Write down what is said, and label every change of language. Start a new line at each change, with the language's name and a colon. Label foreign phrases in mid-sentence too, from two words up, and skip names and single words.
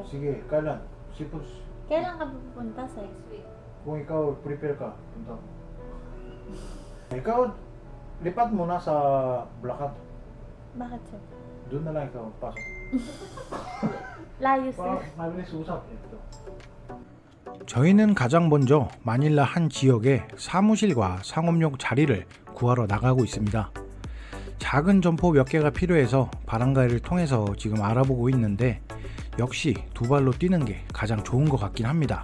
Filipino: Sige, kailan? Seafood. Kailan ka pupunta sir? Sweet. Kung ikaw prepare ka, punta. Ikaw, lipat muna sa Blakat. Bakit sir? Doon na lang ikaw pasok. Layo sir. Para mabilis usap. ito.
Korean: 저희는 가장 먼저 마닐라 한 지역에 사무실과 상업용 자리를 구하러 나가고 있습니다. 작은 점포 몇 개가 필요해서 바람가이를 통해서 지금 알아보고 있는데 역시 두 발로 뛰는 게 가장 좋은 것 같긴 합니다.